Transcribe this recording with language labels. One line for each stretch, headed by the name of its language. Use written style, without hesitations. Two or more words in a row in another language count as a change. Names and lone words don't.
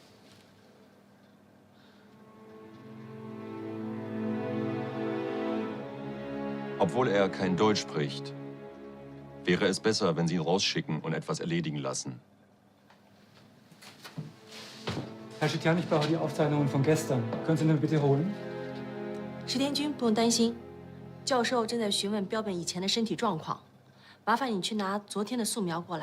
German: Obwohl er kein Deutsch spricht, wäre es besser, wenn Sie ihn rausschicken und etwas erledigen lassen. Herr Schitian, ich brauche die Aufzeichnungen von gestern. Können Sie mir bitte holen?
Chinese: 石田君，不用担心，教授正在询问标本以前的身体状况，麻烦你去拿昨天的素描过来。